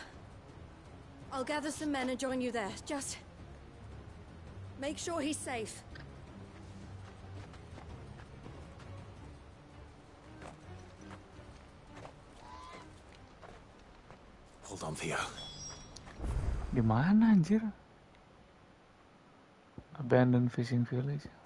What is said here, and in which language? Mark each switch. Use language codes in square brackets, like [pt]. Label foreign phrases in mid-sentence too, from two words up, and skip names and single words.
[en] I'll gather some men and join you there. Just... make sure he's safe. Hold on, Theo. [id] Di mana anjir? [en] Abandoned fishing village.